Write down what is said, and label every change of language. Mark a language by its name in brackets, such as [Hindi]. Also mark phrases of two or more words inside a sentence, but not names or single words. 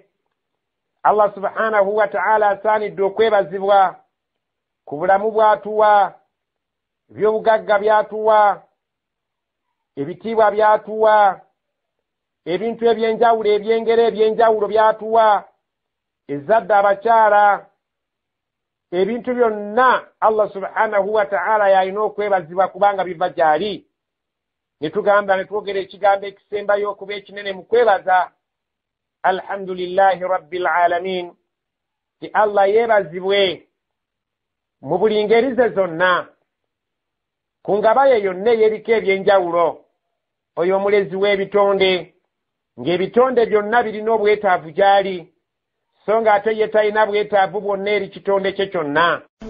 [Arabic] الله سبحانه وتعالى [Ganda] asaanidde okwebazibwa ku bulamu bw'atuwa, ebyobugagga by'atuwa, ebitiibwa by'atuwa, ebintu ebyenjawulo, ebyengera ebyenjawulo by'atuwa, ezzadde abakyala, ebintu byonna [Arabic] الله سبحانه وتعالى [Ganda] yalina okwebazibwa kubanga biva gy'ali. Ne tugamba ne twogera ekigambo ekisembayo okuba ekinene mu kwebaza, [Arabic] الحمد لله رب العالمين, [Ganda] ti Allah yeebazibwe mu buli ngeri ze zonna, ku ngaba ye yonna ey'ebika ebyenjawulo. Oyo omulezi w'ebitonde, ng'ebitonde byonna birina obwetaavu gy'ali, so ng'ate ye talina bwetaavu bwonna eri kitonde kye kyonna.